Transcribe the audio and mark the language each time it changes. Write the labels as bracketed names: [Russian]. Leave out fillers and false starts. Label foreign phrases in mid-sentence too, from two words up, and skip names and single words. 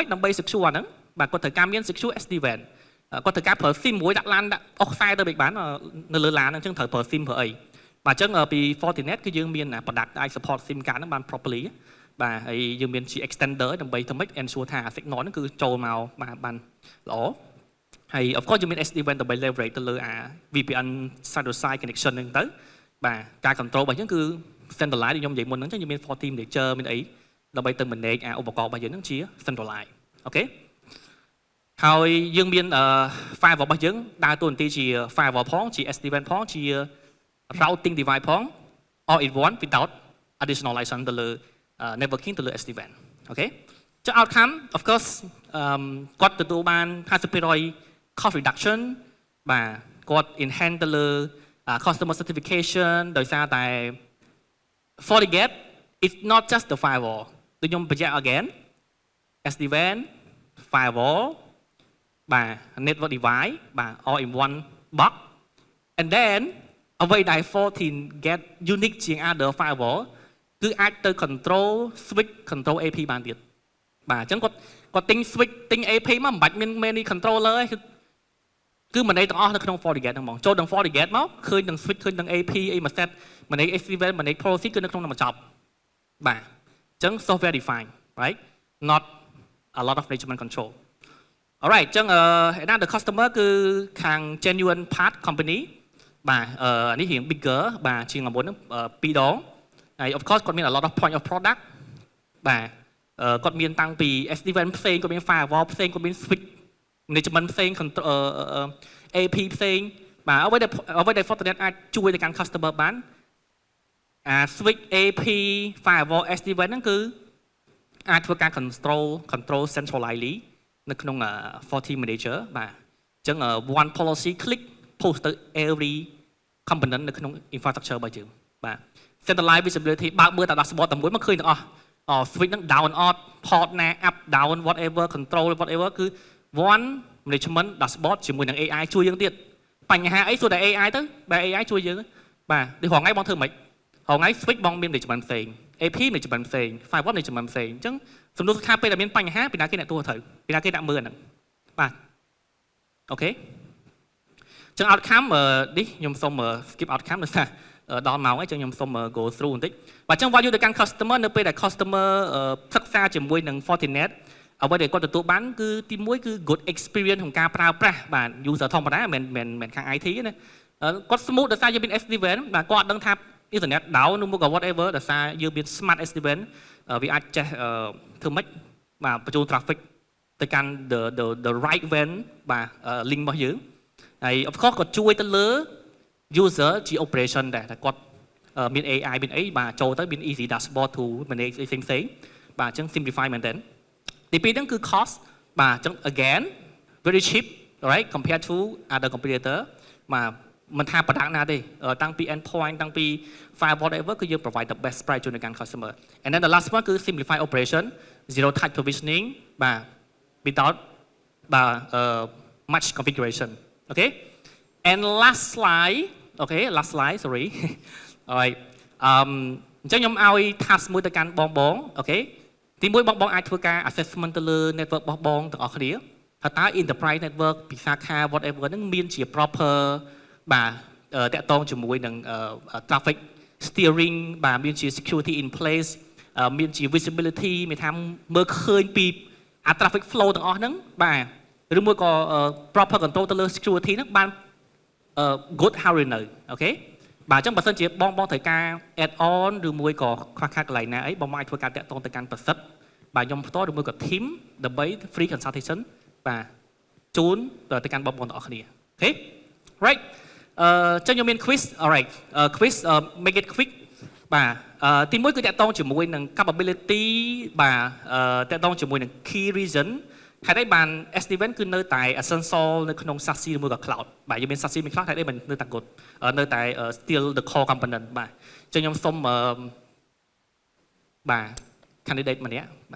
[Khmer] ដើម្បី secure អាហ្នឹងបាទគាត់ត្រូវការមាន [English] secure SD-WAN [Khmer] គាត់ត្រូវការប្រើ SIM មួយដាក់ឡានដាក់អស់ខ្សែទៅមិនបាននៅលើឡានហ្នឹងអញ្ចឹងត្រូវប្រើ SIM ប្រើអីបាទអញ្ចឹងពី Fortinet គឺយើងមាន product ដែល [English] support SIM card [Khmer] ហ្នឹងបាន properly បាទហើយយើងមានជា extender ដើម្បីធ្វើម៉េច ensure ថា signal ហ្នឹងគឺចូលមកបានល្អហើយ of course យើងមាន SD-WAN ដើម្បី leverage ទៅលើអា [English] VPN side to side connection [Khmer] ហ្នឹងទៅបាទការ control របស់យើងគឺ centralize ដូចខ្ញុំនិយាយមុនហ្នឹងអញ្ចឹងយើងមាន Forti Manager មានអីដើម្បីទៅ manage អាឧបករណ៍របស់យើងហ្នឹងជា centralize អូខេហើយយើងមាន firewall របស់យើងដើរតួនាទីជា firewall ផងជា SD-WAN ផងជា [English] routing device [Khmer] ផង [English] all in one without additional license [Khmer] ទៅលើ networking ទៅលើ SD-WAN អូខេចុះ [English] outcome of course [Khmer] គាត់ទទួលបាន [English] 50% cost reduction [Khmer] បាទគាត់ enhance ទៅលើ [English] customer certification [Khmer] ដោយសារតែ [English] FortiGate is not just the firewall [Khmer] ដូចខ្ញុំបញ្ជាក់ [English] again SD-WAN firewall [Khmer] បាទ [English] network device [Khmer] បាទ [English] all in one box and then [Khmer] អ្វីដែល FortiGate unique ជាង [English] other firewall [Khmer] គឺអាចទៅ [English] control switch control AP [Khmer] បានទៀតបាទអញ្ចឹងគាត់ទិញ switch ទិញ AP មកមិនបាច់មាន [English] many controller [Khmer] ទេគឺមិនអីទាំងអស់នៅក្នុង FortiGate ហ្នឹងហ្មងចូលដល់ FortiGate មកឃើញនឹង switch ឃើញនឹង AP អីមួយ set [English] manage SD-WAN manage policy [Khmer] គឺនៅក្នុងនោះមកចប់បាទអ ញ្ចឹង [English] software defined right not a lot of management control alright [Khmer] អញ្ចឹង [English] the customer [Khmer] គឺខាង [English] genuine part company [Khmer] បាទនេះរៀង bigger បាទជាងមុនហ្នឹង2ដងហើយ [English] of course [Khmer] គាត់មាន [English] a lot of point of product [Khmer] បាទគាត់មានតាំងពី SD-WAN ផ្សេងគាត់មាន firewall ផ្សេងគាត់មាន [English] switch management [Khmer] ផ្សេង AP ផ្សេងបាទអ្វីដែល Fortinet អាចជួយទៅកាន់ customer បាន [English] switch AP firewall SD-WAN [Khmer] ហ្នឹងគឺអាចធ្វើការ [English] control centrally [Khmer] នៅក្នុង Forti Manager បាទអញ្ចឹង [English] one policy click post [Khmer] ទៅ [English] every component [Khmer] នៅក្នុង infrastructure របស់យើងបាទ [English] centralized visibility [Khmer] បើកមើលតែ dashboard តែមួយមកឃើញទាំងអស់ switch ហ្នឹង [English] down out port [Khmer] ណា [English] up down whatever control whatever [Khmer] គឺ [English] one management dashboard [Khmer] ជាមួយនឹង AI ជួយយើងទៀតបញ្ហាអីសួរតែ AI ទៅបែរ AI ជួយយើង បាទដូចរងថ្ងៃបងធ្វើម៉េចរងថ្ងៃ switch បងមាន management ផ្សេង [English] AP management [Khmer] ផ្សេង [English] firewall management [Khmer] ផ្សេងអញ្ចឹងសំណួរថា ពេលដែលមានបញ្ហាពីណាគេអ្នកទួត្រូវពីណាគេដាក់មើលហ្នឹងបាទអូខេចឹង outcome នេះខ្ញុំសូម [English] skip outcome [Khmer] ដោយសារដល់ម៉ោងហើយចឹងខ្ញុំសូម [English] go through [Khmer] បន្តិចបាទចឹង value ទៅកាន់ customer នៅពេលដែល customer សិក្សាជាមួយនឹង Fortinet អ្វីដែលគាត់ទទួលបានគឺទី1គឺ [English] good experience [Khmer] ក្នុងការប្រើប្រាស់បាទ user ធម្មតាមិនខាង IT ទេណាគាត់ smooth ដោយសារយើងមាន SD-WAN បាទគាត់អត់ដឹងថា [English] internet down [Khmer] នោះមក whatever ដោយសារយើងមាន [English] smart SD-WAN [Khmer] វាអាចចេះធ្វើម៉េចបាទបញ្ចូល traffic ទៅកាន់ [English] the right WAN [Khmer] បាទ link របស់យើងហើយ [English] of course [Khmer] ក៏ជួយទៅលើ user ជា operation ដែរតែគាត់មាន AI មានអីបាទចូលទៅមាន [English] easy dashboard to manage [Khmer] ផ្សេងបាទអញ្ចឹង simplify មែនតើទីពីរហ្នឹងគឺ cost បាទអញ្ចឹង [English] again very cheap right compared to other competitor [Khmer] បាទមិនថា product ណាទេតាំងពី endpoint តាំងពី [English] firewall whatever [Khmer] គឺយើង [English] provide the best price [Khmer] ជូនដល់ [English] customer and then the last one [Khmer] គឺ [English] simplify operation zero touch provisioning [Khmer] បាទ without បាទ [English] much configuration okay and last slide okay last slide sorry alright [Khmer] អញ្ចឹងខ្ញុំឲ្យ task មួយទៅកាន់បង អូខេទីមួយបងអាចធ្វើការ assessment ទៅលើ network របស់បងទាំងអស់គ្នាថាតើ [English] enterprise network [Khmer] ពីសាខា whatever ហ្នឹងមានជា proper បាទតាក់ទងជាមួយនឹង [English] traffic steering [Khmer] បាទមានជា [English] security in place [Khmer] មាន ជា visibility មានថាមើលឃើញពី [English] traffic flow [Khmer] ទាំងអស់ហ្នឹងបាទឬមួយក៏ [English] proper control [Khmer] ទៅលើ security ហ្នឹងបាន good ហើយនៅអូខេបាទអញ្ចឹងបើសិនជាបងត្រូវការ [English] add on [Khmer] ឬមួយក៏ខ្វះខាតកន្លែងណាអីបងអាចធ្វើការតាក់ទងទៅកាន់ប្រសិទ្ធបាទខ្ញុំផ្ទាល់ឬមួយក៏ team ដើម្បី [English] free consultation [Khmer] បាទជូនទៅកាន់បងទាំងអស់គ្នាអូខេ right ចឹងខ្ញុំមាន [English] quiz alright quiz make it quick [Khmer] បាទទីមួយគឺតាក់ទងជាមួយនឹង capability បាទតាក់ទងជាមួយនឹង [English] key reason [Khmer] ហេតុអីបាន SD-WAN គឺនៅតែ essential នៅក្នុង SASE ឬមួយក៏ cloud បាទយើងមាន SASE មាន cloud ហេតុអីបាននៅតែ good នៅតែ [English] still the core component [Khmer] បាទចឹងខ្ញុំសុំបាទ candidate ម្នាក់បាទ